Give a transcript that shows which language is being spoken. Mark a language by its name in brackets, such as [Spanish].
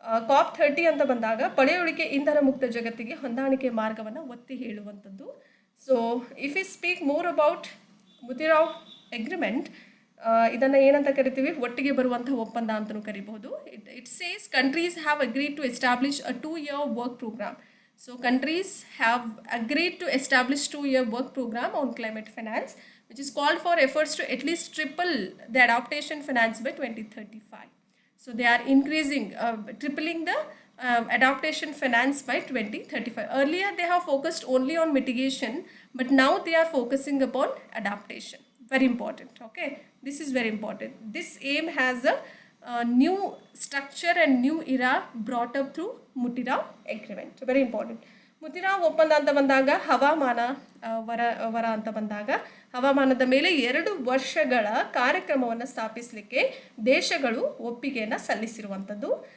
[Kannada] COP30 ಅಂತ ಬಂದಾಗ ಪಳೆಯುಳಿಕೆ ಇಂಧನ ಮುಕ್ತ ಜಗತ್ತಿಗೆ ಹೊಂದಾಣಿಕೆ ಮಾರ್ಗವನ್ನು ಒತ್ತಿ ಹೇಳುವಂಥದ್ದು. [English] so if you speak more about ಮುತಿರಾವ್ agreement, [Kannada] ಇದನ್ನು ಏನಂತ ಕರಿತೀವಿ? ಒಟ್ಟಿಗೆ ಬರುವಂತಹ ಒಪ್ಪಂದ ಅಂತಲೂ ಕರಿಬಹುದು. [English] It says countries have agreed to establish a 2-year work programme. So countries have agreed to establish 2-year work program on climate finance, which is called for efforts to at least triple the adaptation finance by 2035. So they are increasing, tripling the adaptation finance by 2035. Earlier they have focused only on mitigation, but now they are focusing upon adaptation. Very important. Okay, this is very important. This aim has a new structure and new era brought up through Mutirao Agreement. Very important. [Kannada] ಮುತಿರಾವ್ ಒಪ್ಪಂದ ಅಂತ ಬಂದಾಗ ಹವಾಮಾನ ವರ ಅಂತ ಬಂದಾಗ ಹವಾಮಾನದ ಮೇಲೆ 2 ವರ್ಷಗಳ ಕಾರ್ಯಕ್ರಮವನ್ನು ಸ್ಥಾಪಿಸಲಿಕ್ಕೆ ದೇಶಗಳು ಒಪ್ಪಿಗೆಯನ್ನು ಸಲ್ಲಿಸಿರುವಂಥದ್ದು.